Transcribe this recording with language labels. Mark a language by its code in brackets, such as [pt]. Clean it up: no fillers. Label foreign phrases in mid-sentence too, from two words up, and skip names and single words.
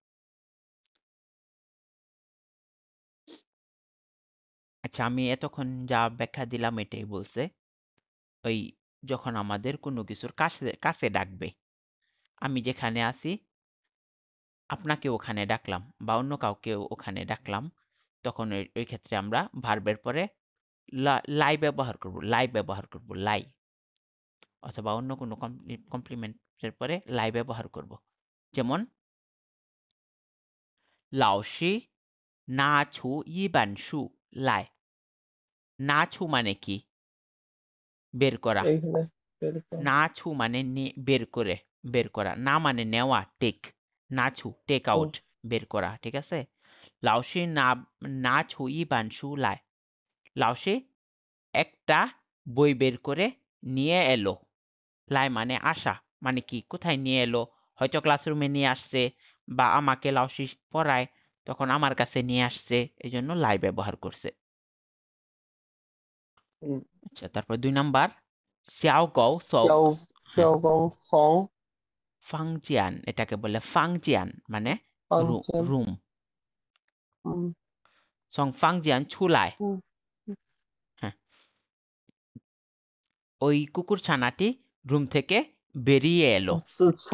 [bn] আচ্ছা আমি এতক্ষণ যা ব্যাখ্যা দিলাম এটাই বলছে ওই যখন আমাদের কোনো কিছুর কাছে কাছে ডাকবে আমি যেখানে আছি আপনাকে ওখানে ডাকলাম বা অন্য কাউকে ওখানে ডাকলাম তখন ওই ক্ষেত্রে আমরা ভার্বের পরে লাই ব্যবহার করব লাই অথবা অন্য কোনো কমপ্লিমেন্টের পরে লাই ব্যবহার করব। যেমন [zh] 老师拿出一本书来। [bn] না ছু মানে কি? বের করা। এইখানে বের করা। না ছু মানে বের করে, বের করা। না মানে নেওয়া, টেক। না ছু, টেক হুম, আউট, বের করা, ঠিক আছে? [zh] 老师拿出一本书来। [bn] 老师 একটা বই বের করে নিয়ে এলো। লাই মানে আসা, মানে কি কোথায় নিয়ে এলো? হয়তো ক্লাসরুমে নিয়ে আসছে, বা আমাকে লাউসি পড়ায় তখন আমার কাছে নিয়ে আসছে, এই জন্য লাই ব্যবহার করছে। হুম। আচ্ছা, তারপর 2 নাম্বার, [zh] 小狗送. 萧 [bn] হ্যাঁ, [zh] 萧公松 [bn] ফাংজিয়ান, এটাকে বলে ফাংজিয়ান, মানে [zh] 房间， [bn] রুম। 嗯 [zh] 从房间出来. 嗯， [bn] হ্যাঁ, ওই কুকুর ছানাটি রুম থেকে বেরিয়ে এলো। কি